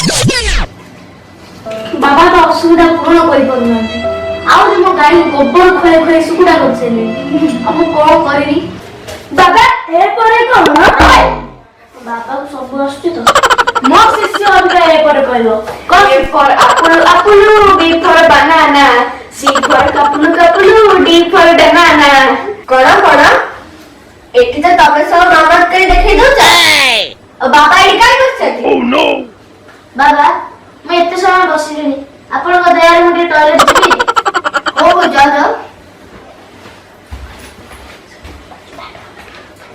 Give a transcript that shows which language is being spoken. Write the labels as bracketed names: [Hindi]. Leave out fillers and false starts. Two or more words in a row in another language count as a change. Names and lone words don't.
[Odia] ବାବା ତ ଅସୁବିଧା ପୂରଣ କରିପାରୁନାହାନ୍ତି। ଆହୁରି ମୋ ଗାଈ ଗୋବର ଖୁଆଇ ଖୁଆଇ ଶୁକୁଡ଼ା କରିସାରିଲେଣି। ଆଉ ମୁଁ କଣ କରିବି? ବାବା ଏପରେ କଣ? ବାବାକୁ ସବୁ ଆସୁଛି ତ। ମୋ ଶିଷ୍ୟ ଅବିକା ଏପରେ କହିବ। [English] A for apple, B for banana, C for couple, D for banana. [Odia] କଣ ଏଠି ତ ତମେ ସବୁ ଗମତ କରି ଦେଖେଇ ଦଉଛ। ବାବା ଏଠି କାଇଁ ବସିଛନ୍ତି? ବାବା ମୁଁ ଏତେ ସମୟ ବସିଲିଣି, ଆପଣଙ୍କ ଦୟାରେ ମୁଁ ଟିକେ ଟଏଲେଟ ଯିବି। ହଉ ଯାଅ।